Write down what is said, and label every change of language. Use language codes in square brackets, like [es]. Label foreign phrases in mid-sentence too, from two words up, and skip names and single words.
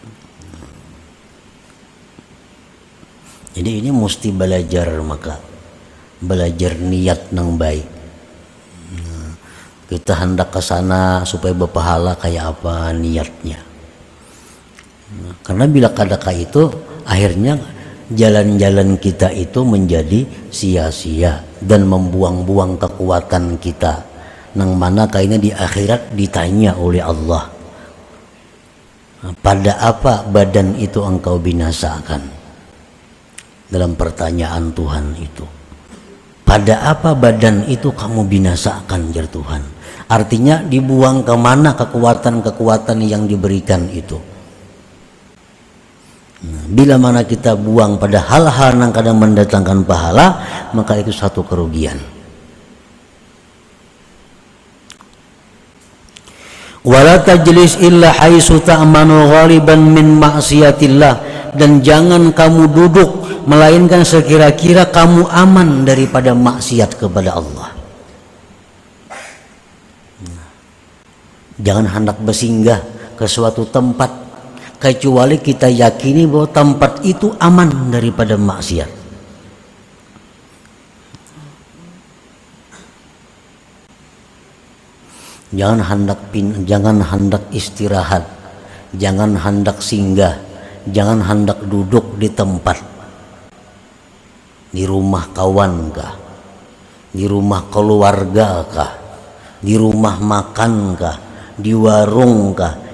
[id] Jadi ini mesti belajar, maka belajar niat nang baik. Kita hendak ke sana supaya berpahala kayak apa niatnya. Karena bila kadaka itu akhirnya jalan-jalan kita itu menjadi sia-sia dan membuang-buang kekuatan kita. Nang mana kayaknya di akhirat ditanya oleh Allah, pada apa badan itu engkau binasakan? Dalam pertanyaan Tuhan itu, pada apa badan itu kamu binasakan, jar Tuhan. Artinya dibuang kemana kekuatan-kekuatan yang diberikan itu. Bila mana kita buang pada hal-hal yang kadang mendatangkan pahala, maka itu satu kerugian. [ar] ولا تجلس إلا حيث تأمن غالبا من معصية الله, [id] dan jangan kamu duduk melainkan sekira-kira kamu aman daripada maksiat kepada Allah. Jangan hendak bersinggah ke suatu tempat kecuali kita yakini bahwa tempat itu aman daripada maksiat. Jangan hendak istirahat, jangan hendak singgah, jangan hendak duduk di tempat, di rumah kawan kah, di rumah keluarga kah, di rumah makan kah, di warung kah.